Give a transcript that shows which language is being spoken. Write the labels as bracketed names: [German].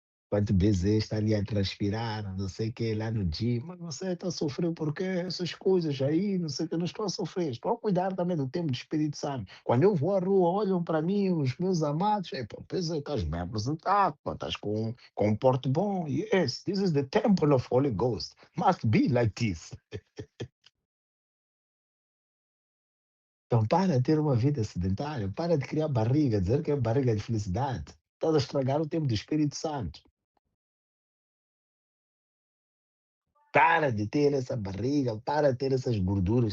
[Portuguese] Quanto vezes está ali a transpirar, não sei o que, lá no dia, mas você está a sofrer porque essas coisas aí, não sei o que, não estou a sofrer, estou a cuidar também do tempo do Espírito Santo. Quando eu vou à rua, olham para mim, os meus amados, pensa que estás bem apresentado, pô, estás com um porte bom. [English] Yes, this is the temple of Holy Ghost. Must be like this. [Portuguese] Então, para de ter uma vida sedentária, para de criar barriga, dizer que é barriga de felicidade. Estás a estragar o tempo do Espírito Santo. Para de ter essa barriga, para de ter essas gorduras.